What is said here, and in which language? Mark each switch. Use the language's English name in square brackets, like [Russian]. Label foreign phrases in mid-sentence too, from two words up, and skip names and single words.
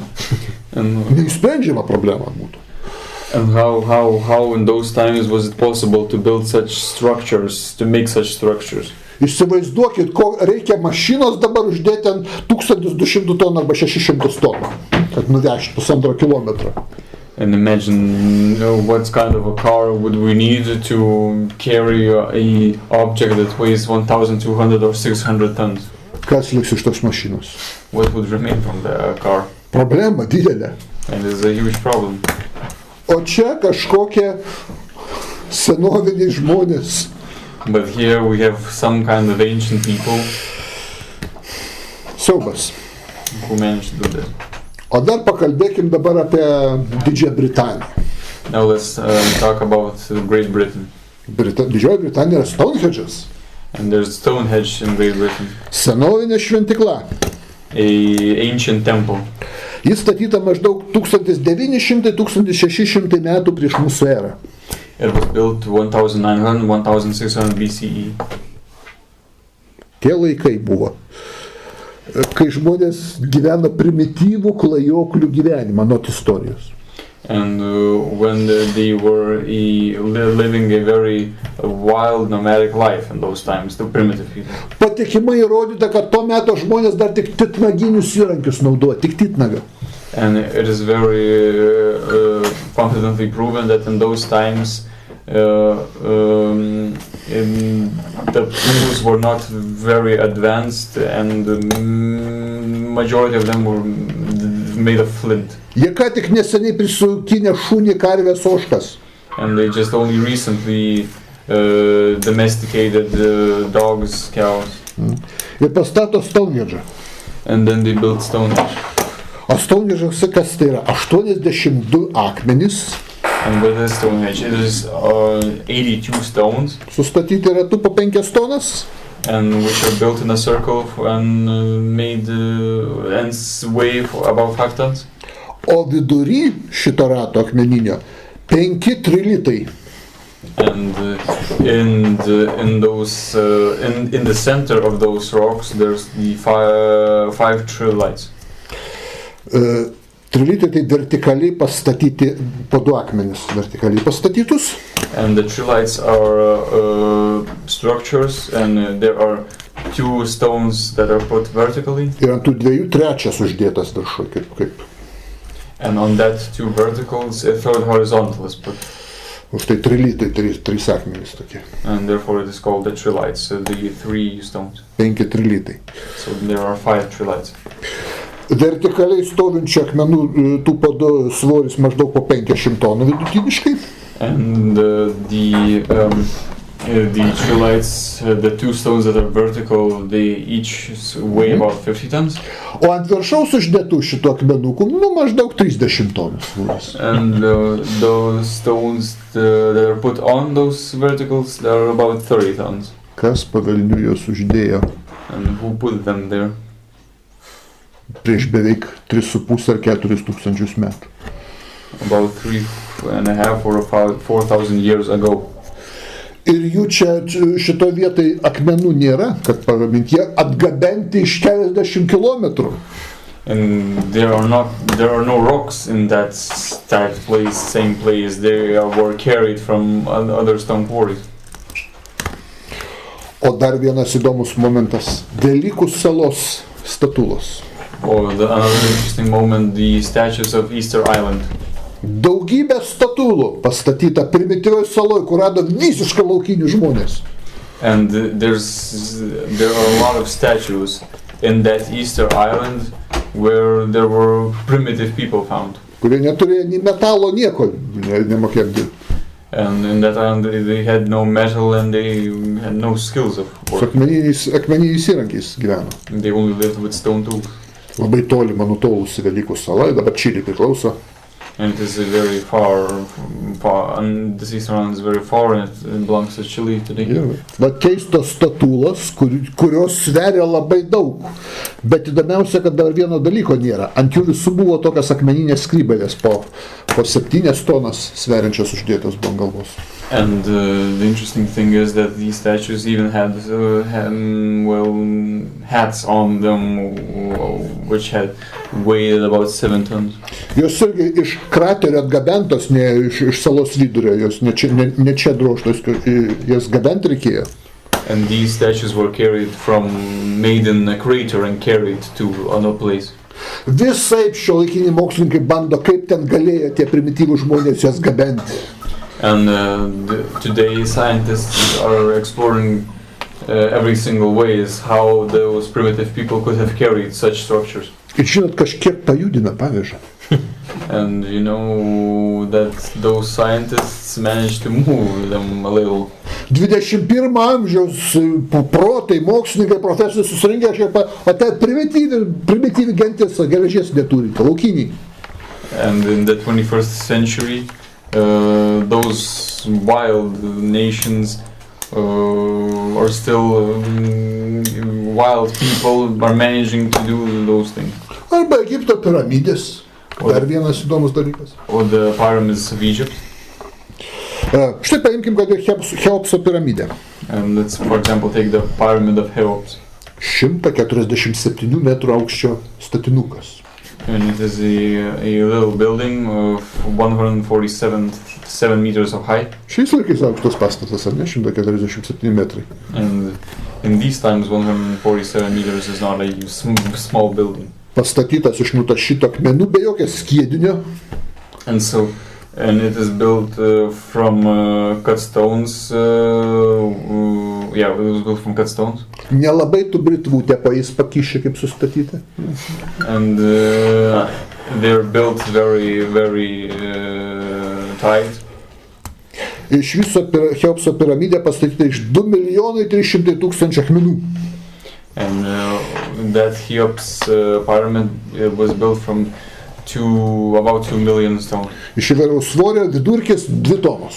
[Lithuanian] Neįsprendžiama problema būtų. [English] And how in those times was it possible to build such structures, to make such structures? [Lithuanian] Įsivaizduokit, ko reikia mašinos dabar uždėti ant 1200 tonų arba 600 tonų, kad nuvežti 1,5 kilometrą. [English] And imagine what kind of a car would we need to carry a object that weighs 1,200 or 600 tons. [Lithuanian] Kas liks iš tos mašinos? [English] What would remain from the car? [Lithuanian] Problema didelė. [English] And it's a huge problem. [Lithuanian] O čia kažkokie senoviniai žmonės. [English] But here we have some kind of ancient people [Lithuanian] Siaubas. [English] who managed to do that. [Lithuanian] O dar pakalbėkim dabar apie Didžiąją Britaniją. [English] Now let's talk about Great Britain. [Lithuanian] Didžioji Britanija yra Stonehenge'as. [English] And there's Stonehenge in Great Britain. [Lithuanian] Senovinė šventikla. [English] A ancient temple. [Lithuanian] Jis statyta maždaug 1900-1600 metų prieš mūsų erą. [English] It was built 1900-1600 BCE. [Lithuanian] Tie laikai buvo, kai žmonės gyveno primityvų klajoklių gyvenimą, not istorijos. [English] And when they were living a very wild nomadic life in those times, the primitive people. [Lithuanian] Patikimai įrodyta, kad to meto žmonės dar tik titnaginius įrankius naudoja, tik titnagą. [English] And it is very confidently proven that in those times the tools were not very advanced and the majority of them were made of flint. [Lithuanian] Jie ką tik neseniai prisaukinę šunį, karvės, ožkas. [English] And they just only recently domesticated dogs, cows. [Lithuanian] Ir pastato Stonehenge'ą. [English] And then they built Stonehenge. [Lithuanian] O Stonehenge'as kas tai yra? 82 akmenys. [English] And with the Stonehenge, it is 82 stones. [Lithuanian] Sustatyti ratu po 5 tonas. [English] And which are built in a circle and made and weigh about 5 tons. [Lithuanian] O vidury šito rato akmeninio 5 trilitai. [English] And in the center of those rocks, there's the 5 trilites. [Lithuanian] Trilitai tai vertikaliai pastatyti po 2 akmenis, vertikaliai pastatytus. [English] And the trilites are structures, and there are 2 stones that are put vertically. [Lithuanian] Ir ant tų 2 trečias uždėtas viršui, kaip. [English] And on that 2 verticals, a third horizontal is put. [Lithuanian] Už tai trilitai, 3 akmenys tokie. [English] And therefore it is called the trilites, the 3 stones. [Lithuanian] 5 trilitai. [English] So there are 5 trilites. [Lithuanian] Vertikaliai stovinčių akmenų tų po 2 svoris maždaug po 500 tonų vidutiniškai. [English] And the trilites, the 2 stones that are vertical, they each weigh about 50 tons. [Lithuanian] O ant viršaus uždėtų šitų akmenukų, maždaug 30 tonų svoris. [English] And those stones that are put on those verticals, they are about 30 tons. [Lithuanian] Kas pavelnių juos uždėjo? [English] And who put them there? [Lithuanian] Prieš beveik 3,5 ar 4 tūkstančius metų. [English] About 3.5 or 4,000 years ago. [Lithuanian] Ir jų čia šito vietai akmenų nėra, kad pagaminti, jie atgabenti iš 40 kilometrų. [English] And there are no rocks in that same place. They were carried from other stone quarries. [Lithuanian] O dar vienas įdomus momentas. Velykų salos statulos. [English] Or another interesting moment, the statues of Easter Island. [Lithuanian] Daugybė statulų pastatyta primityvioj saloj, kur rado visiškai laukinių žmonės. [English] And there are a lot of statues in that Easter Island where there were primitive people found. [Lithuanian] kurie neturėjo nei metalo, nieko nemokėjo dirbti. [English] And in that time they had no metal and they had no skills of [Lithuanian] Su [English] work. [Lithuanian] akmeniniais įrankiais gyveno. [English] They only lived with stone tools. [Lithuanian] Labai tolima nutolusi Velykų sala, dabar Čilė priklauso. [English] And it is very far, and the Eastern Island is very far, and it belongs to Chile today. [Lithuanian] Va keistos statulos, kurios sveria labai daug. Bet įdomiausia, kad dar vieno dalyko nėra. Ant jų visų buvo tokios akmeninės skrybelės po 7 tonas sveriančios uždėtos buvo ant galvos. [English] And the interesting thing is that these statues even had hats on them, which had weighed about 7 tons. [Lithuanian] Jos irgi iš kraterio atgabentos, ne iš salos vidurio, jos ne čia drožtos, jas gabenti reikėjo. [English] And these statues were made in a crater and carried to another place. [Lithuanian] Visaip šiuolaikiniai mokslininkai bando, kaip ten galėjo tie primityvūs žmonės jas gabenti. [English] And today scientists are exploring every single ways how those primitive people could have carried such structures. [Lithuanian] Ir žinot, kažkiek pajudina, pavyzdžiui. [English] And you know that those scientists managed to move them a little. [Lithuanian] 21 amžiaus protai, mokslininkai, profesoriai susirinkę, o tai primityvi gentis geležies neturi, laukiniai. [English] And in the 21st century, those wild nations are still wild people are managing to do those things. [Lithuanian] Arba Egipto piramidės. Dar vienas įdomus dalykas. [English] Or the pyramids of Egypt. [Lithuanian] Štai paimkim, kad ir Cheopso piramidę. [English] And let's, for example, take the pyramid of Cheops. [Lithuanian] 147 metrų aukščio statinukas. [English] And it is a little building of 147 meters of height. [Lithuanian] Šiais laikais aukštas pastatas, ar ne? 147 metrai. [English] And in these times, 147 meters is not a small building. [Lithuanian] Pastatytas iš nutašyto akmenų be jokio skiedinio. [English] And it is built from cut stones. Yeah, it was built from cut stones. [Lithuanian] Nelabai tų britvų tepais pakišė, kaip sustatyti. [English] And they're built very, very tight. [Lithuanian] Iš viso Cheopso piramidė pastatyta iš 2,300,000 akmenų. [English] And that Cheops pyramid was built from about 2 million stones. [Lithuanian] Iš įvairaus svorio vidurkis 2 tonos.